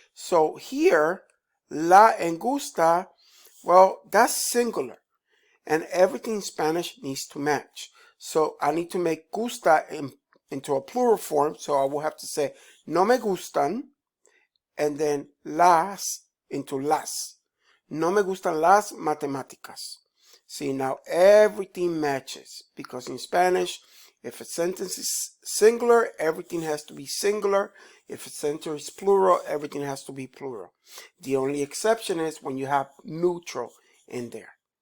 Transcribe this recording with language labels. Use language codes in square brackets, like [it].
[en] So here, la and gusta, well, that's singular. And everything in Spanish needs to match. So I need to make gusta into a plural form. So I will have to say, [es] no me gustan. [en] And then las into las. [es] No me gustan las matemáticas. [en] See, now everything matches. Because in Spanish, if a sentence is singular, everything has to be singular. If a sentence is plural, everything has to be plural. The only exception is when you have neutral in there.